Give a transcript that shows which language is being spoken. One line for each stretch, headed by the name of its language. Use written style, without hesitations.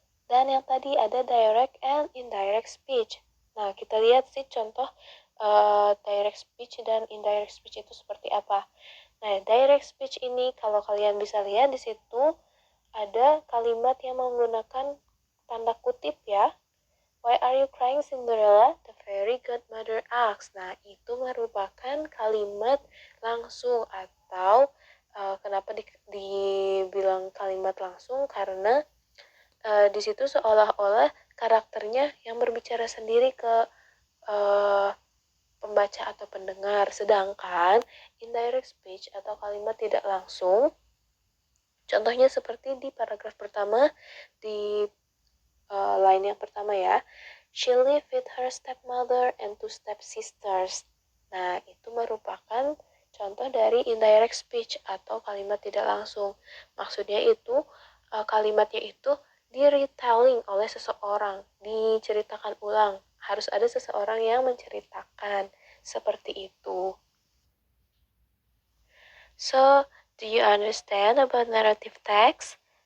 Indonesian: Dan yang tadi ada
English: direct and indirect speech.
Indonesian: Nah, kita lihat sih contoh direct speech dan indirect speech itu seperti apa. Nah, direct speech ini kalau kalian bisa lihat di situ ada kalimat yang menggunakan tanda kutip ya.
English: Why are you crying, Cinderella? The fairy godmother asks.
Indonesian: Nah, itu merupakan kalimat langsung atau kenapa dibilang kalimat langsung karena di situ seolah-olah karakternya yang berbicara sendiri ke pembaca atau pendengar, sedangkan indirect speech atau kalimat tidak langsung contohnya seperti di paragraf pertama di line yang pertama ya.
English: She lived with her stepmother and two stepsisters.
Indonesian: Nah, itu merupakan contoh dari indirect speech atau kalimat tidak langsung. Maksudnya itu kalimatnya itu di retelling oleh seseorang, diceritakan ulang. Harus ada seseorang yang menceritakan seperti itu.
English: So, do you understand about narrative text?